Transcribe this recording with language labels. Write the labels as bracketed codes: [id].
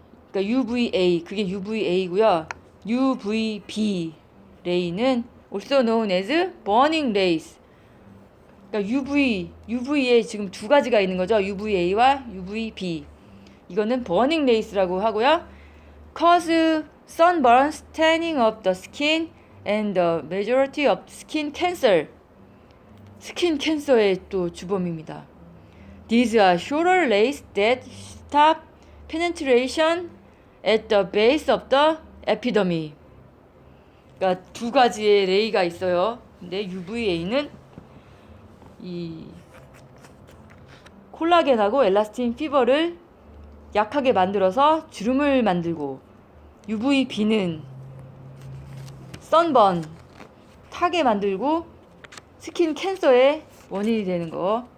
[ko] 그러니까 UVA, 그게 UVA고요. [en] UVB 레이는 also known as burning rays. [ko] 그러니까 UV에 지금 두 가지가 있는 거죠. UVA와 UVB. 이거는 burning rays라고 하고요. [en] Cause sunburn, tanning of the skin, and the majority of skin cancer. [ko] 스킨 캔서의 또 주범입니다. [en] These are shorter rays that stop penetration at the base of the epidermis. [ko] 그러니까 두 가지의 레이가 있어요. 근데 UVA는 이 콜라겐하고 엘라스틴 피버를 약하게 만들어서 주름을 만들고, UVB는 선번, 타게 만들고 스킨 캔서의 원인이 되는 거.